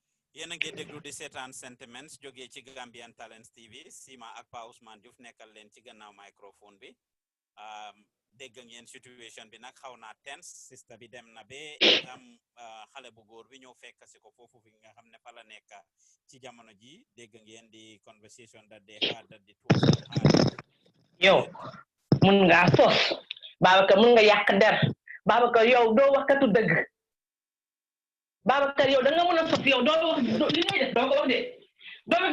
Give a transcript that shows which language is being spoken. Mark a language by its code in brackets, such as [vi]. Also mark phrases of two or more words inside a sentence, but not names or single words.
[wo] yéen a ngi déglu di seetaan sentiments jógee ci Gambian Talents TV Sima ak Pa Ousmane Diouf nekkal leen ci gannaaw microphone bi dégg ngeen situation bi nag xaw naa tense sista bi dem na be am xale bu góor bi ñëw fekk si ko foofu fi nga xam ne fa la nekk ci jamono ji dégg ngeen di [en] conversation that they had that the two of them had. [wo] yow mun ngaa sos Babacar mun nga yàq der Babacar yow doo waxkatu dëgg Babacar yow da nga mën a sos yow doo wax li ngay def doo ko wax de doo wax